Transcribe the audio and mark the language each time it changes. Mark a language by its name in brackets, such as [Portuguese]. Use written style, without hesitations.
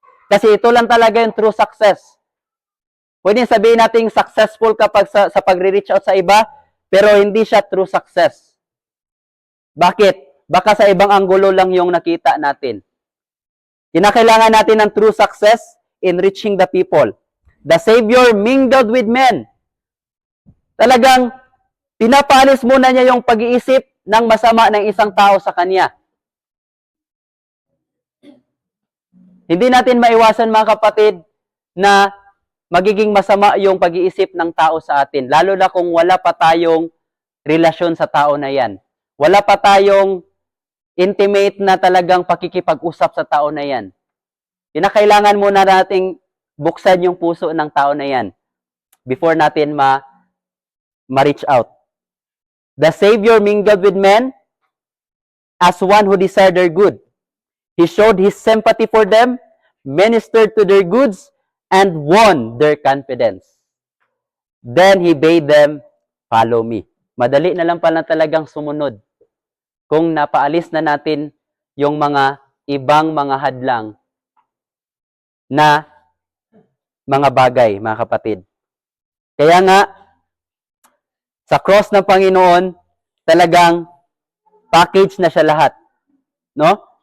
[Filipino] Kasi ito lang talaga yung true success. Pwede sabihin natin successful kapag sa pagre-reach out sa iba, pero hindi siya true success. Bakit? Baka sa ibang anggulo lang yung nakita natin. Kinakailangan natin ng [English] true success in reaching the people. The Savior mingled with men. [Filipino] Talagang pinapaalis muna niya yung pag-iisip ng masama ng isang tao sa kanya. Hindi natin maiwasan mga kapatid na magiging masama yung pag-iisip ng tao sa atin. Lalo na kung wala pa tayong relasyon sa tao na yan. Wala pa tayong intimate na talagang pakikipag-usap sa tao na yan. Kinakailangan muna nating buksan yung puso ng tao na yan before natin ma-reach out. [English] The Savior mingled with men as one who desired their good. He showed his sympathy for them, ministered to their goods, and won their confidence. Then he bade them, follow me. [Filipino] Madali na lang pala talagang sumunod kung napaalis na natin yung mga ibang mga hadlang na mga bagay, mga kapatid. Kaya nga, sa cross ng Panginoon, talagang package na siya lahat. No?